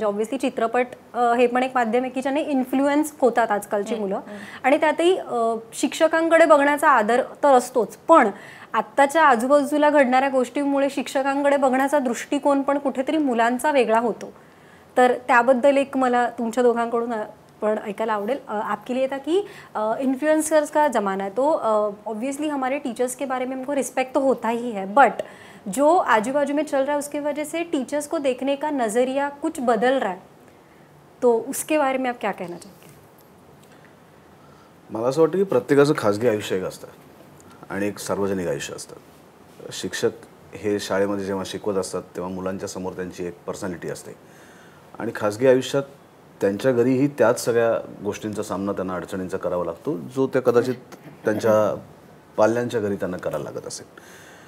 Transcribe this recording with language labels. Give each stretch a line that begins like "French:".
Marathi: म्हणजे ऑब्व्हियसली चित्रपट हे पण एक माध्यम आहे की ज्याने इन्फ्लुएन्स होतात आजकालची मुलं, आणि त्यातही शिक्षकांकडे बघण्याचा आदर तर असतोच, पण आत्ताच्या आजूबाजूला घडणाऱ्या गोष्टींमुळे शिक्षकांकडे बघण्याचा दृष्टिकोन पण कुठेतरी मुलांचा वेगळा होतो. तर त्याबद्दल एक मला तुमच्या दोघांकडून पण ऐकायला आवडेल.
Hindi: आपके लिए था कि इन्फ्लुएंसर्स का ज़माना है, तो ऑब्वियसली हमारे टीचर्स के बारे में हमको रिस्पेक्ट तो होता ही है, बट जो आजू बाजू में चल रहा है उसकी वजह से टीचर्स को देखने का नज़रिया कुछ बदल रहा है, तो उसके बारे में आप क्या कहना चाहेंगे?
Marathi: मला असं वाटतं की प्रत्येकाचं खाजगी आयुष्य एक असतं आणि एक सार्वजनिक आयुष्य असतं. शिक्षक हे शाळेमध्ये जेव्हा शिकवत असतात तेव्हा मुलांच्या समोर त्यांची एक पर्सनॅलिटी असते, आणि खाजगी आयुष्यात त्यांच्या घरीही त्याच सगळ्या गोष्टींचा सामना त्यांना अडचणींचा करावा लागतो, जो त्या कदाचित त्यांच्या पाल्यांच्या घरी त्यांना करायला लागत असेल.